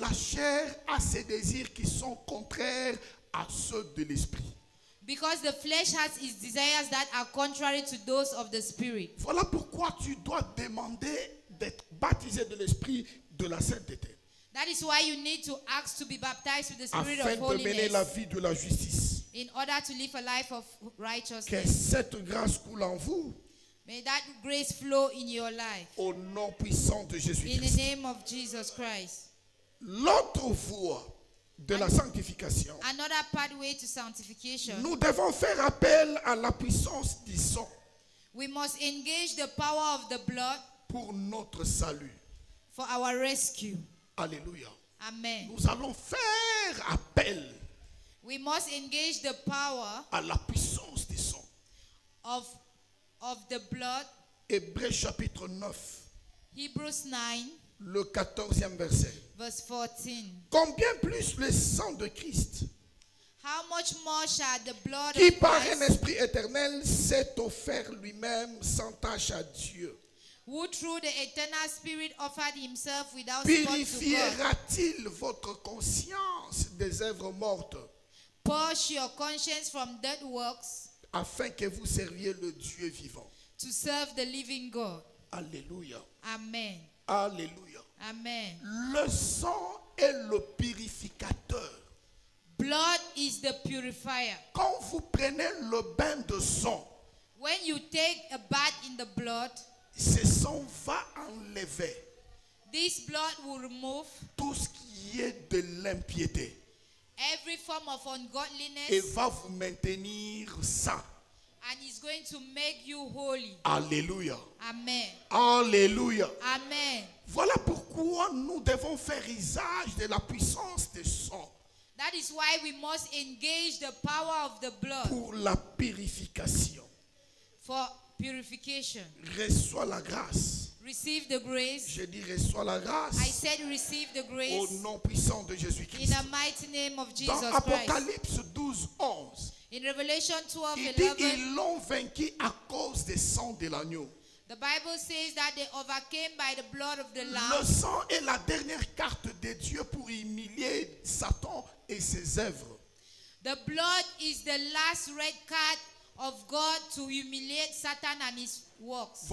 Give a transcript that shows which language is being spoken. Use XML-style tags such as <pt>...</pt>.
<fr>la chair a ses désirs qui sont contraires à ceux de l'esprit.</fr> <en>Because the flesh has its desires that are contrary to those of the spirit.</en> <fr>Voilà pourquoi tu dois demander d'être baptisé de l'esprit de la sainteté.</fr> <en>That is why you need to ask to be baptized with the spirit</en> <fr>Afin</fr> <en>of</en> <fr>de mener la</fr> <en>holiness</en> <fr>vie de la justice.</fr> <en>in order to live a life of</en> <fr>Que</fr> <en>righteousness.</en> <fr>cette grâce coule en vous</fr> <en>May that grace flow in your life.</en> <fr>au nom puissant de</fr> <en>In the</en> <fr>Jésus-Christ.</fr> <en>name of Jesus Christ.</en> <fr>L'autre voie de la sanctification,</fr> <en>Another pathway to sanctification.</en> <fr>nous devons faire appel à la puissance du sang</fr> <en>We must engage the power of the blood</en> <fr>pour notre salut.</fr> <en>for our rescue.</en> <fr>Alléluia.</fr> <en>Amen.</en> <fr>Nous allons faire appel</fr> <en>We must engage the power</en> <fr>à la puissance du sang.</fr> <en>of the blood.</en> <fr>Hébreux chapitre 9,</fr> <en>Hebrews 9</en> <fr>le 14e verset.</fr> <en>verse 14.</en> <fr>Combien plus le sang de Christ,</fr> <en>How much more shall the blood</en> <fr>qui</fr> <en>of</en> <fr>par un</fr> <en>Christ,</en> <fr>esprit éternel s'est offert lui-même sans tâche à Dieu,</fr> <en>who through the eternal spirit offered himself without spot to God,</en> <fr>purifiera-t-il votre conscience des œuvres mortes</fr> <en>purge your conscience from dead works</en> <fr>afin que vous serviez le Dieu vivant?</fr> <en>to serve the living God.</en> <fr>Alléluia.</fr> <en>Amen.</en> <fr>Alléluia.</fr> <en>Amen.</en> <fr>Le sang est le purificateur.</fr> <en>Blood is the purifier.</en> <fr>Quand vous prenez le bain de sang,</fr> <en>When you take a bath in the blood,</en> <fr>ce sang va enlever</fr> <en>this blood will remove</en> <fr>tout ce qui est de l'impiété</fr> <en>every form of</en> <fr>et</fr> <en>ungodliness</en> <fr>va vous maintenir saint.</fr> <en>and is going to make you holy.</en> <fr>Alléluia.</fr> <en>Amen.</en> <fr>Alléluia.</fr> <en>Amen.</en> <fr>Voilà pourquoi nous devons faire usage de la puissance du sang</fr> <en>That is why we must engage the power of the blood</en> <fr>pour la purification.</fr> <en>for purification.</en> <fr>Reçois la grâce.</fr> <en>Receive the grace.</en> <fr>Je dis reçois la grâce.</fr> <en>I said receive the</en> <fr>Au</fr> <en>grace</en> <fr>nom puissant de</fr> <en>in</en> <fr>Jésus-Christ.</fr> <en>the mighty name of</en> <fr>Dans</fr> <en>Jesus Christ.</en> <fr>Apocalypse 12, 11,</fr> <en>In Revelation 12,</en> <fr>il dit</fr> <en>11,</en> <fr>ils l'ont vaincu à cause des sangs de l'agneau.</fr> <en>the Bible says that they overcame by the blood of the</en> <fr>Le</fr> <en>Lamb.</en> <fr>sang est la dernière carte de Dieu pour humilier Satan et ses œuvres.</fr> <en>The blood is the last red card of God to humiliate Satan and his works.</en>